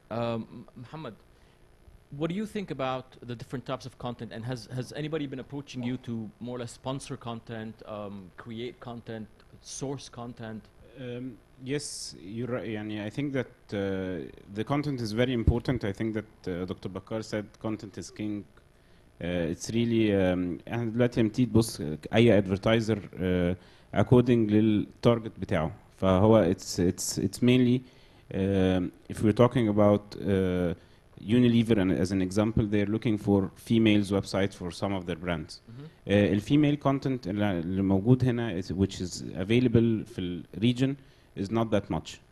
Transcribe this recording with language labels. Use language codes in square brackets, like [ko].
[en] Mohammed, what do you think about the different types of content, and has anybody been approaching you to more or less sponsor content, create content, source content? Yes, you're right. I think that the content is very important. I think that Dr. Bakar said content is king. It's really [ar] احنا دلوقتي لما تيجي تبص اي advertiser according للتارجت بتاعه. [en] فهو it's mainly if we're talking about Unilever and as an example, they're looking for females websites for some of their brands. الفيميل content [ar] اللي موجود هنا [en] which is available في ال region is not that much.